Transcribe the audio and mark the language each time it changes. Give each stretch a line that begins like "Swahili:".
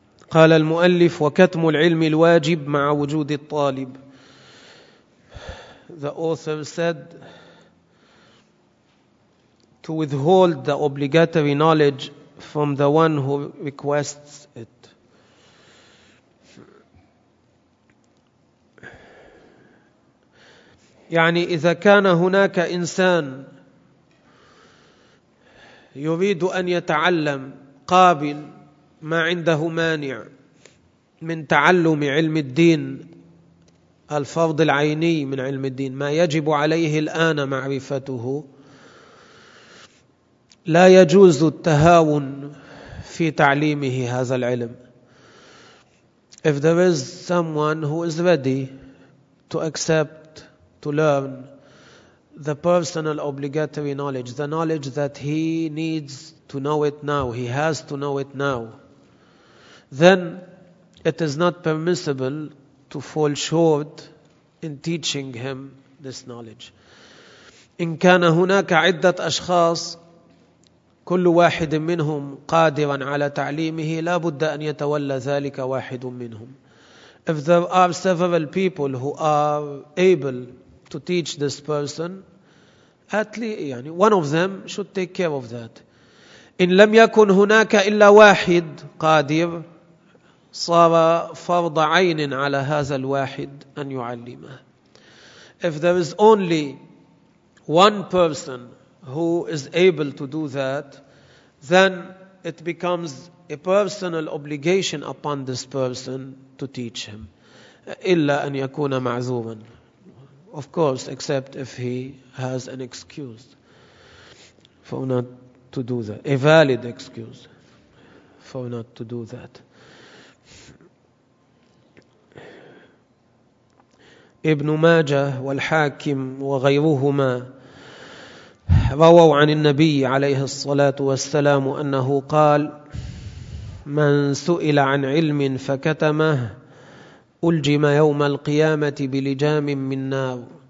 Arabic: قال المؤلف وكتم العلم الواجب مع وجود الطالب.
English: The author said to withhold the obligatory knowledge from the one who requests it.
Arabic: يعني إذا كان هناك إنسان يريد أن يتعلم قابل ما عنده مانع من تعلم علم الدين الفرض العيني من علم الدين ما يجب عليه الآن معرفته لا يجوز التهاون في تعليمه هذا العلم.
English: If there is someone who is ready to accept to learn the personal obligatory knowledge, the knowledge that he needs to know it now, he has to know it now, then it is not permissible to fall short in teaching him this knowledge.
Arabic: إن كان هناك عدة أشخاص كل واحد منهم قادرا على تعليمه لا بد أن يتولى ذلك واحد منهم.
English: If there are several people who are able to teach this person, at least يعني one of them should take care of that.
Arabic: إن لم يكن هناك إلا واحد قادر صار فرض عين على هذا الواحد أن يعلمه.
English: If there is only one person who is able to do that, then it becomes a personal obligation upon this person to teach him.
Arabic: إلا أن يكون معذورا.
English: Of course, except if he has an excuse for not to do that, a valid excuse for not to do that.
Arabic: ابن ماجه والحاكم وغيرهما رووا عن النبي عليه الصلاة والسلام أنه قال من سئل عن علم فكتمه ألجم يوم القيامة بلجام من نار.